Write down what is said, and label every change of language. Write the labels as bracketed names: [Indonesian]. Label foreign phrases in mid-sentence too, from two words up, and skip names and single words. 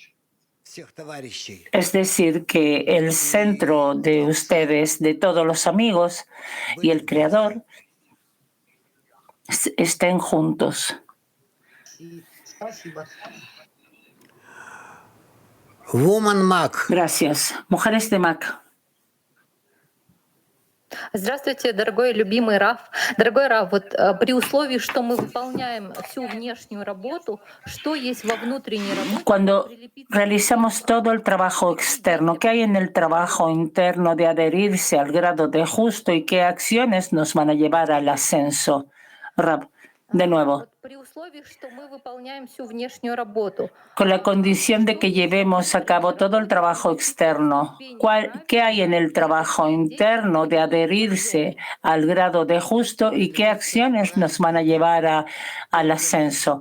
[Spanish] Es decir, que el centro de ustedes, de todos los amigos y el Creador, estén juntos. Gracias. Mujeres de Mac. [Russian] Здравствуйте, дорогой любимый Раф. Дорогой Раф, вот при условии, что мы выполняем всю внешнюю работу, что есть во внутренней работе? [Spanish] Cuando realizamos todo el trabajo externo, ¿qué hay en el trabajo interno de adherirse al grado de justo y qué acciones nos van a llevar al ascenso? Rab, de nuevo. Con la condición de que llevemos a cabo todo el trabajo externo, ¿qué hay en el trabajo interno de adherirse al grado de justo y qué acciones nos van a llevar al ascenso?